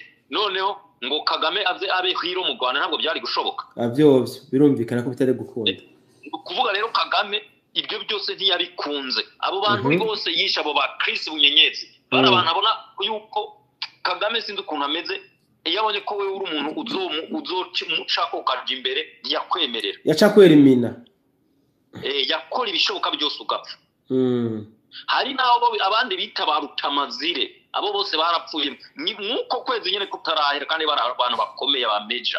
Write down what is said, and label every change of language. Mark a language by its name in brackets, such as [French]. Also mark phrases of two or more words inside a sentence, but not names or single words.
[Rundi] Noneho ngo Kagame abe hero mu Rwanda ntabwo byari gushoboka. Avyovyo birumvikana ko bitari gukunda. Kuvuga rero Kagame ibyo byose ntiyabikunze. Abo bantu bose yisha abo ba Chris Bunyenyezi bara abantu abona yuko Kagame sinzi ukuntu ameze, iyo abonye ko wewe uri umuntu uzomucako ukaja imbere yakwemerera, yacakwera imina, yakora ibishoboka byose ugapfa. Hari naho abandi bita barutamazire, abo bose barapfuye nkuko kwezi nyene kutarahera kandi bari abantu bakomeye ba major.